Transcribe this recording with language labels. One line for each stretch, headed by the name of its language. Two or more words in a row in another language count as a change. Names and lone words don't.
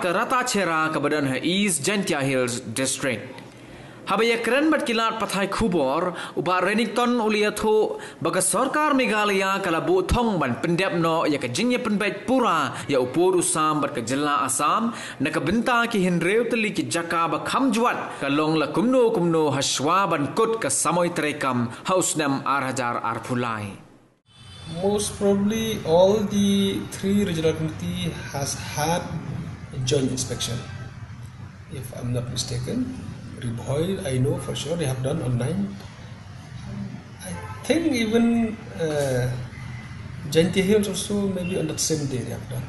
Khasi: ka Rata Chera ka badan East Gentia Hills district habaya keren bat kilat pathai khubor uba Renington uliatho baga Sarkar Meghalaya kala bu thong ban pendep no Ïakajia penbait pura ya upur usam bat ka Jilla Assam na ka benta ki Hynriew Tylli ki Jaka ba khamjuat ka long la kumno hashwa ban kut ka samoy trekam Snem arhajar arphulai.
English: Most probably all the three regional committee has had a joint inspection, if I'm not mistaken. Hynriew, I know for sure they have done on 9. I think even Gentia Hills also maybe on that same day they have done.